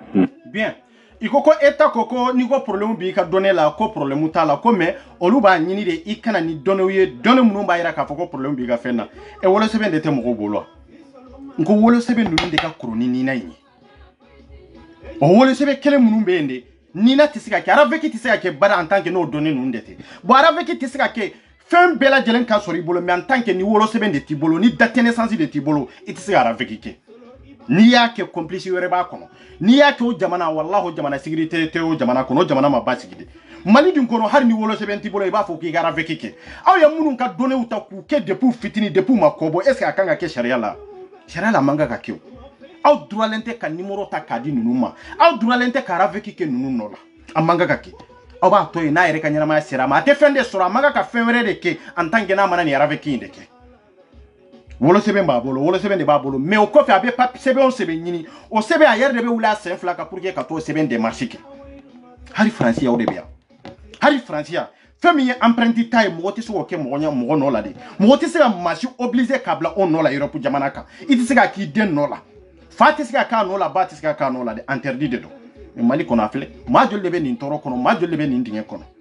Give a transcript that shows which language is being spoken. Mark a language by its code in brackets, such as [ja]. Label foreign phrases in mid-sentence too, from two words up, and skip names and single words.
[bm] bien i ko état ko ni ko problème b'i ka données la ko problème t'a la ko mais olu b'a ɲini de i kana ni données ye données minnu b'a yira k'a fɔ ko problème b'i ka fɛn na e wolosɛbɛn de tɛ mɔgɔw bolo n ko wolosɛbɛn ninnu de ka kɔrɔ ni nina in ye o wolosɛbɛn kelen minnu bɛ yen de nina tɛ se ka kɛ araveki tɛ se ka kɛ bari [fr] en tant que [bm] n'o données ninnu de tɛ bon araveki tɛ se ka kɛ fɛn bɛɛ lajɛlen ka sɔrɔ i bolo [fr] mais en tant que [bm] ni wolosɛbɛn de t'i bolo ni [fr] date de naissance [bm] de t'i bolo i tɛ se ka araveki kɛ n'i y'a kɛ complice wɛrɛ b'a kɔnɔ n'i y'a kɛ o jamana wallahi o jamana sécurité tɛ o jamana kɔnɔ o jamana ma basigi de Mali dun kɔnɔ hali ni wolosɛbɛn t'i bolo i b'a fɔ k'i ka araveki kɛ aw ye minnu ka données ta k'u kɛ depuis fitini depuis ma kɔbɔ [fr] est ce que [bm] a kan ka kɛ sariya la sariya la man kan ka kɛ o aw droitlen tɛ ka numéro ta k'a di ninnu ma aw droitlen tɛ ka araveki kɛ ninnu nɔ la a man kan ka kɛ aw b'a to yen n'a yɛrɛ ka ɲɛnamaya sera a ma a tɛ fɛn de sɔrɔ a man kan ka fɛn wɛrɛ de kɛ [fr] en tant que [bm] n'a mana nin araveki in de kɛ wolosɛbɛn b'a bolo wolosɛbɛn de b'a bolo mais o kɔfɛ a bɛ sɛbɛnw sɛbɛn ɲini o sɛbɛn a yɛrɛ de bɛ wuli a sen fila kan [fr] pour que [bm] ka t'o sɛbɛn démarche kɛ hali faransi yaw de bɛ yan hali faransi yan fɛn min ye empreinte ta ye mɔgɔ tɛ se k'o kɛ mɔgɔ nɔ la de mɔgɔ tɛ se ka maa si obligé k'a bila o nɔ la Europe jamana kan i tɛ se k'a k'i den nɔ la fa tɛ se ka k'a nɔ la ba tɛ se ka k'a nɔ la de [fr] interdit de [bm] don mais Mali kɔnɔ a filɛ maa joli de bɛ nin tɔɔrɔ kɔnɔ maa joli de bɛ nin dingɛ kɔnɔ